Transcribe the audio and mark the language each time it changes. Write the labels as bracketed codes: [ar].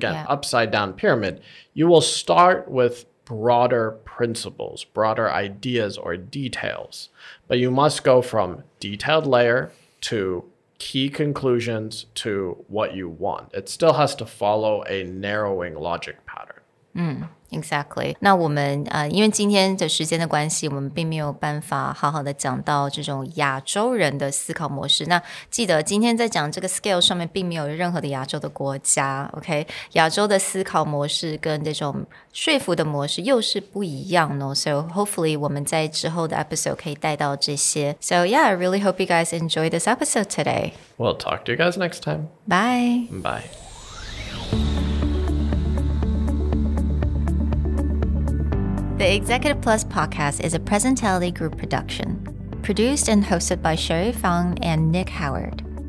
[en] Again, upside down pyramid. You will start with broader principles, broader ideas or details. But you must go from detailed layer to key conclusions to what you want. It still has to follow a narrowing logic pattern. Exactly. [zh] 那我们因为今天的时间的关系，我们并没有办法好好的讲到这种亚洲人的思考模式。那记得今天在讲这个 scale 上面，并没有任何的亚洲的国家 ，OK？亚洲的思考模式跟这种说服的模式又是不一样哦。 [en] So hopefully [zh] 我们在之后的 episode 可以带到这些。 [en] So yeah, I really hope you guys enjoy this episode today. We'll talk to you guys next time. Bye. Bye. The Executive Plus podcast is a Presentality Group production, produced and hosted by Sherry Fang and Nick Howard.